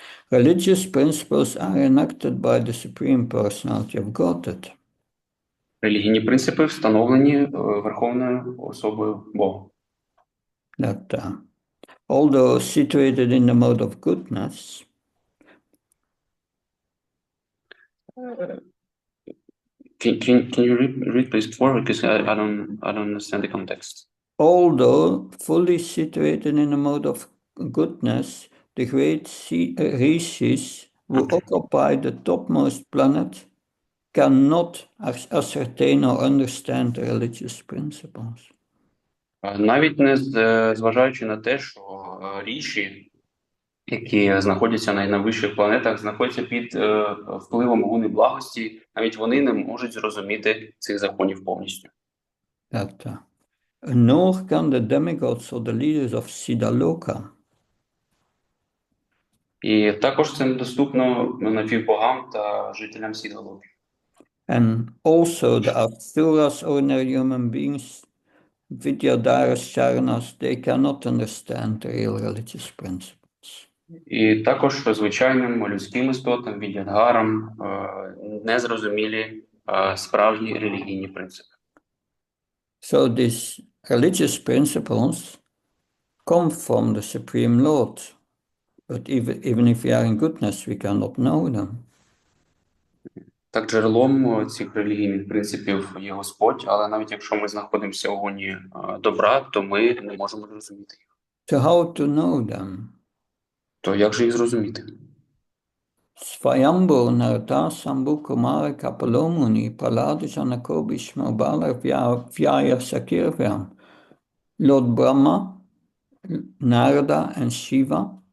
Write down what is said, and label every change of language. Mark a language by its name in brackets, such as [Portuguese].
[English] Religious principles are enacted by the Supreme Personality of Godhead. [Ukrainian] Релігійні принципи встановлені Верховною особою Бога. [English] That although situated in the mode of goodness, Can you read please forward, because I don't understand the context. Although fully situated in the mode of goodness, the great rishis who occupy the topmost planet cannot ascertain or understand the religious principles. [Ukrainian] Навіть не зважаючи на те, що ріші, які знаходяться на найвищих планетах, знаходяться під впливом гуни благості, навіть вони не можуть зрозуміти цих законів повністю. [English] Nor can the demigods or the leaders of Siddhaloka. [Ukrainian] І також це недоступно напівбогам та жителям Сідалоки. [English] And also the asuras, ordinary human beings, Vidyadharas, Charanas, they cannot understand the real religious principles. [Ukrainian] І також звичайним людським істотам, відядгарам, незрозумілі справжні релігійні принципи. [English] So these religious principles come from the Supreme Lord, but even if we are in goodness, we cannot know them. [Ukrainian] Так, джерелом цих релігійних принципів є Господь, але навіть якщо ми знаходимося у гоні добра, то ми не можемо зрозуміти їх. [English] So how to know them? [Ukrainian] То як же їх зрозуміти? [Sanskrit] Svayambhu Narata Sambhu Kumara Kapalomuni Pralada Janako Bhishma Bala Vyaya Sakirvyam Lord Brahma, Narada and Shiva.